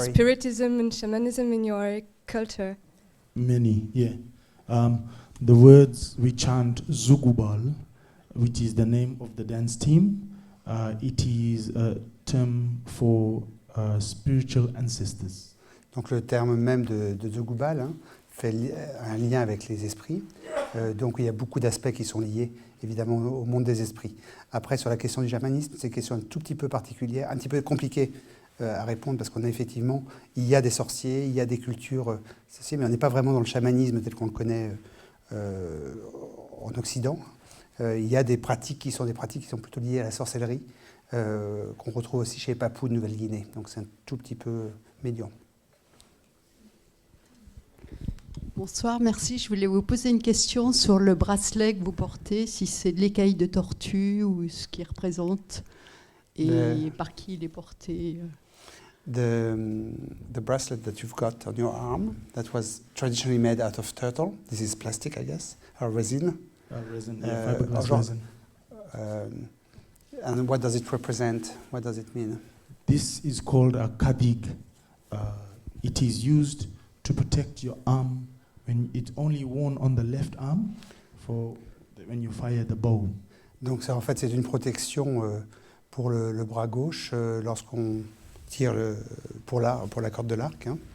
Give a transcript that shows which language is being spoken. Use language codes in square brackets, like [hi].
[en] spiritism and shamanism in your culture? Many, yeah. The words we chant Zugubal, which is the name of the dance team. It is a term for spiritual ancestors. [fr] Donc le terme même de Zugubal fait un lien avec les esprits. Donc il y a beaucoup d'aspects qui sont liés évidemment au monde des esprits. Après sur la question du chamanisme, c'est une question un tout petit peu particulière, un petit peu compliquée à répondre parce qu'on a effectivement, il y a des sorciers, il y a des cultures sorcières, mais on n'est pas vraiment dans le chamanisme tel qu'on le connaît en Occident. Il y a des pratiques qui sont plutôt liées à la sorcellerie qu'on retrouve aussi chez les Papous de Nouvelle-Guinée. Donc c'est un tout petit peu médian. Bonsoir, merci. Je voulais vous poser une question sur le bracelet que vous portez, si c'est de l'écaille de tortue ou ce qu'il représente et par qui il est porté. [en] The bracelet that you've got on your arm, that was traditionally made out of turtle. This is plastic, I guess, or resin. Resin, yeah, fiberglass resin. And what does it represent? What does it mean? This is called a kadig. It is used to protect your arm when it's only worn on the left arm for when you fire the bow. [fr] Donc ça, en fait, c'est une protection pour le bras gauche lorsqu'on tire pour la corde de l'arc.